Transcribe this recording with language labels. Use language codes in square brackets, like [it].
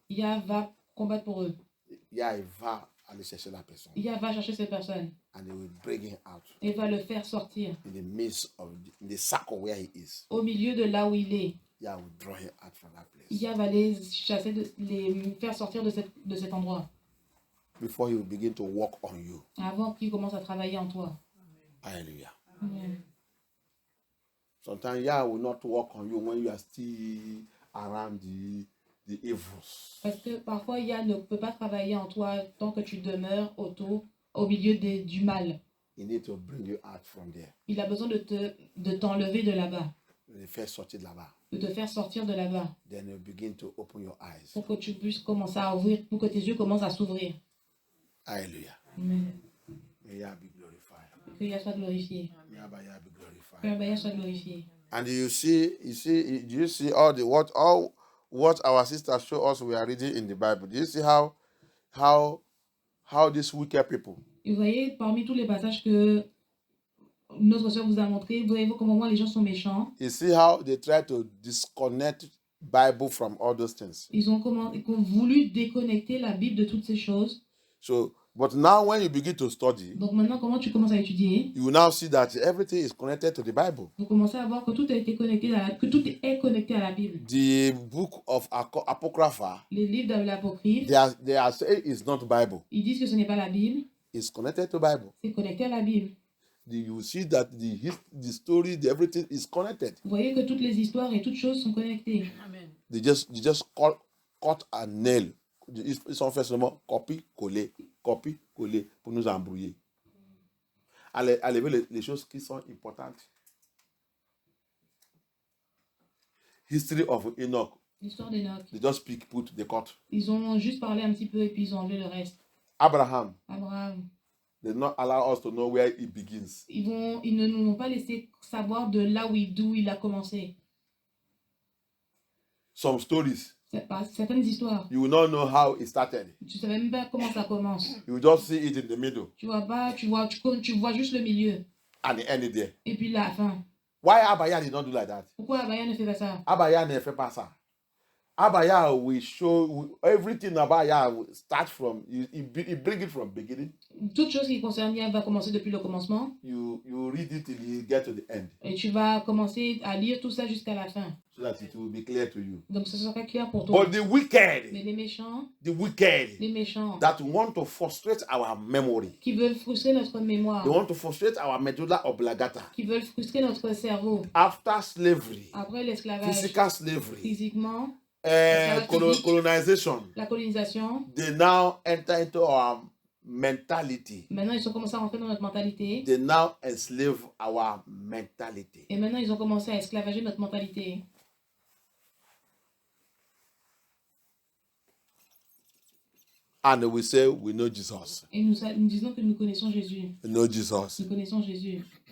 [fr] Yah va combattre pour eux. Yah va aller chercher la personne. Yah va chercher cette personne. [en] And he will bring him out. [fr] Et va le faire sortir. [en] In the midst of the circle where he is. [fr] Au milieu de là où il est. [en] Yah will draw him out from that place. [fr] Yah va les chasser, les faire sortir de cet endroit. [en] Before he will begin to work on you. [fr] Avant qu'il commence à travailler en toi. Hallelujah. Amen. [en] Sometimes Yah will not work on you when you are still around the evils. [fr] Parce que parfois Yah ne peut pas travailler en toi tant que tu demeures au milieu du mal. He need to bring you out from there. Il a besoin de t'enlever de là-bas. De faire sortir de là-bas. De te faire sortir de là-bas. [en] Then you begin to open your eyes. [fr] Pour que tu puisses commencer à ouvrir, pour que tes yeux commencent à s'ouvrir. Alléluia. Amen. [en] May Yah be glorified. [fr] Que Yah soit glorifié. [en] May Yah be glorified. [fr] Que Yah soit glorifié. [en] And do you see all what our sisters show us we are reading in the Bible? Do you see how these wicked people? [fr] Et vous voyez, parmi tous les passages que notre sœur vous a montré, vous voyez comment les gens sont méchants. [en] You see how they try to disconnect Bible from all those things. [fr] Ils ont voulu déconnecter la Bible de toutes ces choses. [en] So, but now when you begin to study, [fr] donc maintenant, comment tu commences à étudier, [en] you will now see that everything is connected to the Bible. [fr] Vous commencez à voir que tout a été connecté que tout est connecté à la Bible. [en] The book of Apocrypha, [fr] les livres de l'Apocryphe, [en] they are saying it's not Bible. [fr] Ils disent que ce n'est pas la Bible. [en] It's connected to Bible. [fr] C'est connecté à la Bible. [en] You see that the story, everything is connected. [fr] Vous voyez que toutes les histoires et toutes choses sont connectées. Amen. [en] They just cut a nail. [fr] Ils sont fait seulement copier-coller pour nous embrouiller. Allez ver les choses qui sont importantes. [en] History of Enoch. [fr] L'histoire d'Enoch. [en] They just put the cut. [fr] Ils ont juste parlé un petit peu et puis ils ont enlevé le reste. [en] Abraham. They not allow us to know where it begins. [fr] Ils ne nous ont pas laissé savoir de là d'où il a commencé. [en] Some stories. [fr] Certaines histoires. [en] You will not know how it started. [fr] Tu ne sais même pas comment ça commence. [en] You will just see it in the middle. [fr] Tu vois juste le milieu. [en] And the end there. [fr] Et puis la fin. [en] Why Abaya did not do like that? [fr] Pourquoi Abaya ne fait pas ça? Abaya ne fait pas ça. [en] Abaya will show everything. Abaya will start from you bring it from beginning. [fr] Toute chose qui concerne Yah va commencer depuis le commencement. [en] You read it till you get to the end. [fr] Et tu vas commencer à lire tout ça jusqu'à la fin. [en] So that it will be clear to you. [fr] Donc ça sera clair pour toi. [en] But the wicked. [fr] Mais les méchants. Les méchants. [en] That want to frustrate our memory. [fr] Qui veulent frustrer notre mémoire. [en] They want to frustrate our medulla oblongata. [fr] Qui veulent frustrer notre cerveau. [en] After slavery. [fr] Après l'esclavage. [en] Physical slavery. [fr] Physiquement. [en] Colonization. [fr] La colonisation. [en] They now enter into our mentality. [fr] Maintenant, ils ont commencé à rentrer dans notre mentalité. [en] They now enslave our mentality. [fr] Et maintenant, ils ont commencé à esclavager notre mentalité. [en] And we say we know Jesus. [fr] Et nous disons que nous connaissons Jésus. [en] We know Jesus. [fr] Nous connaissons Jésus.